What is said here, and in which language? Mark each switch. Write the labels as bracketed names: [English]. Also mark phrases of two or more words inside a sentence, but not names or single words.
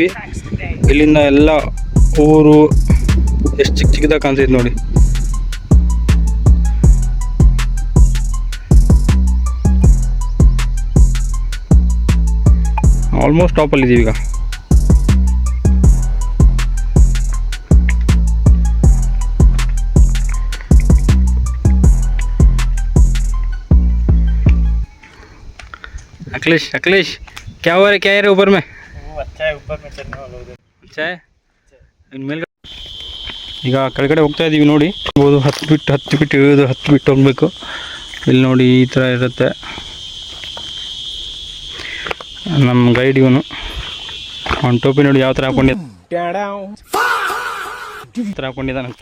[Kannada] ಇಲ್ಲಿಂದ ಎಲ್ಲ ಊರು ಎಷ್ಟು ಚಿಕ್ಕದಾಗಿ ಕಾಣ್ತಿದೆ ನೋಡಿ. ಆಲ್ಮೋಸ್ಟ್ ಟಾಪಲ್ಲಿದ್ದೀವಿ ಈಗ. [Hindi] अखिलेश क्या हो रहा है, क्या है ऊपर में? अच्छा है, ऊपर में चढ़ने वाला उधर अच्छा है. [Kannada] ಮೇಲ್ಗಡೆ ಈಗ ಕೆಳಗಡೆ ಹೋಗ್ತಾ ಇದ್ದೀವಿ ನೋಡಿ. ಹತ್ತು ಬಿಟ್ಟು ಹೋಗ್ಬೇಕು. ಇಲ್ಲಿ ನೋಡಿ, ಈ ಥರ ಇರುತ್ತೆ. ನಮ್ಮ ಗೈಡ್ ಇವನು, ಅವನ ಟೋಪಿ ನೋಡಿ ಯಾವ ಥರ ಹಾಕೊಂಡಿದ್ದಾನಂತ.